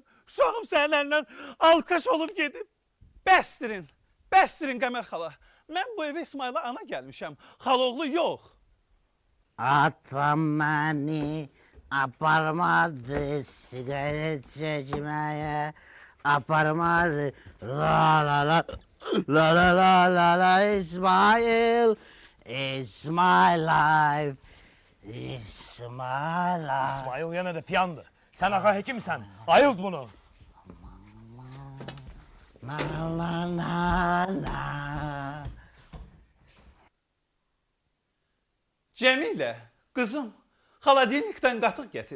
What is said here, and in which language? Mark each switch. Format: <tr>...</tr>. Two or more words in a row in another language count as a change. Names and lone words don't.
<az>Uşağım sənin əlindən alqış olub gedib. Bəstirin Qəmər xala. Mən bu evə İsmail'a ana gəlmişəm. Xaloğlu yox. Atam məni aparmadı sigaret çəkməyə, aparmadı la la la la la la la la İsmail,</az> <en>it's my life, it's my life.</en> <az>İsmail yenə də piyandır. Sən ağa hekimsən. Ayılt bunu. Na na na na. Cəmilə, qızım, xaladenikdən qatıq gətir.</az>